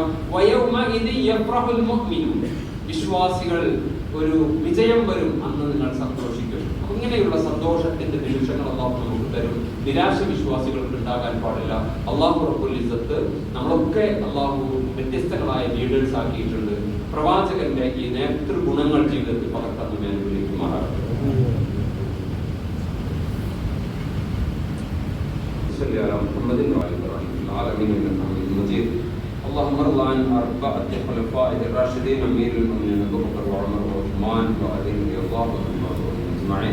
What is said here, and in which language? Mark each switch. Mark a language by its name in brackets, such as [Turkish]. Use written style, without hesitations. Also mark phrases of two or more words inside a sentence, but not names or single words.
[Arabic] ويومئذ يفرح المؤمنون, [Malayalam] വിശ്വാസികൾ ഒരു വിജയം വരും, അന്ന് നിങ്ങൾ സന്തോഷിക്കും. ഇങ്ങനെയുള്ള സന്തോഷത്തിന്റെ നിമിഷങ്ങൾ അല്ലാഹു നമുക്ക് തരും. നിരാശ വിശ്വാസികൾക്ക് ഉണ്ടാകാൻ പാടില്ല. [Arabic] الله رب العزة [Malayalam] നമ്മളൊക്കെ അല്ലാഹു വ്യത്യസ്തങ്ങളായ ലീഡേഴ്സ് ആക്കിയിട്ടുണ്ട്. പ്രവാചകന്റെ ഈ നേതൃഗുണങ്ങൾ ജീവിതത്തിൽ പകർത്താൻ നമ്മെ അനുഗ്രഹിക്കുമാറാകട്ടെ. [Arabic] اللهم ارض عن أربعة خلفاء الراشدين أمير المؤمنين أبي بكر وعمر وعثمان وعلي رضي الله عنهم أجمعين.